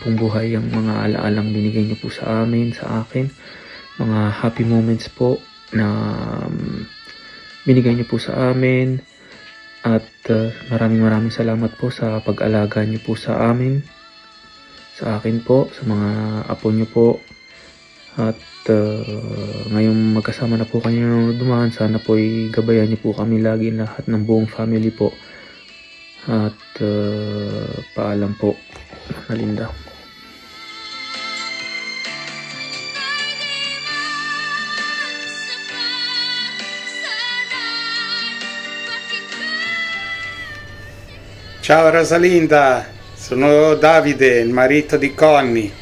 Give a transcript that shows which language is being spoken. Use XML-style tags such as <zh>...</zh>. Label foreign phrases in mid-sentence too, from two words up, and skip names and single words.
<tl>pong buhay ang mga alaalang binigay niyo po sa amin, sa akin, mga</tl> <en>happy moments</en> <tl>po na binigay niyo po sa amin, at maraming salamat po sa pag-alaga niyo po sa amin, sa akin po, sa mga apo niyo po. At ngayong magkasama na po kayo ng dumaan, sana po gabayan niyo po kami lagi, lahat ng buong family po. At paalam po, Linda.</tl> <it>Ciao Rosalinda, sono Davide, il marito di Connie.</it>